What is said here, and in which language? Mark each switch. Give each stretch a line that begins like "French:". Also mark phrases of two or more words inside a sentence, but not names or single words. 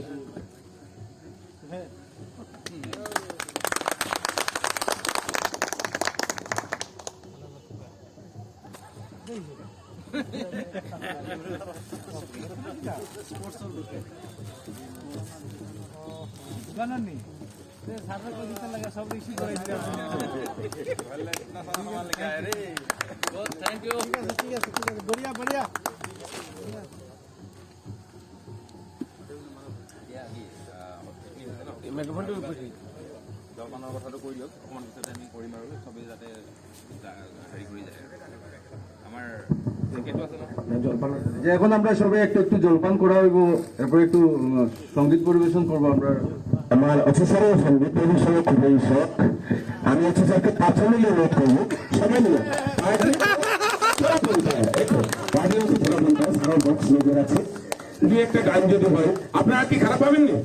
English: thank you.
Assamese: জলপানৰ কথাটো কৈ দিয়ক, অকণমান পিছতে আমি কৰিম আৰু চবেই যাতে হেৰি কৰি যায়। আমাৰ টিকেটো আছে ন
Bangla: যে এখন আমরা সবাই একটু একটু জলপান করা হইব, এরপর একটু সঙ্গীত পরিবেশন করবো আমরা। আমার অফিসারের সঙ্গীত পরিবেশনে খুবই শখ। আমি অফিসারকে পার্সোনালি অনুরোধ করবো সবাই মিলে দুই একটা গান যদি হয় আপনারা কি খারাপ পাবেন না?